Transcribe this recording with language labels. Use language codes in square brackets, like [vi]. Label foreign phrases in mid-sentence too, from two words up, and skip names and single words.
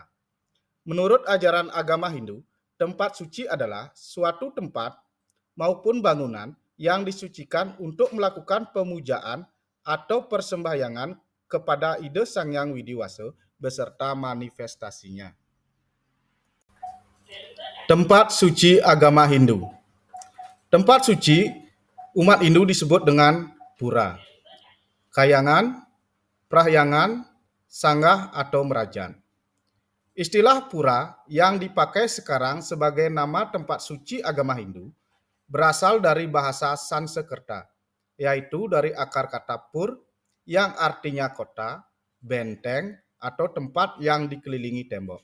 [id] Menurut ajaran agama Hindu, tempat suci adalah suatu tempat maupun bangunan yang disucikan untuk melakukan pemujaan atau persembahyangan kepada ide Sang Hyang Widiwasa beserta manifestasinya. Tempat suci agama Hindu. Tempat suci umat Hindu disebut dengan pura, kayangan, prahyangan, sanggah atau merajan. Istilah pura yang dipakai sekarang sebagai nama tempat suci agama Hindu berasal dari bahasa Sanskerta, yaitu dari akar kata pur yang artinya kota, benteng, atau tempat yang dikelilingi tembok.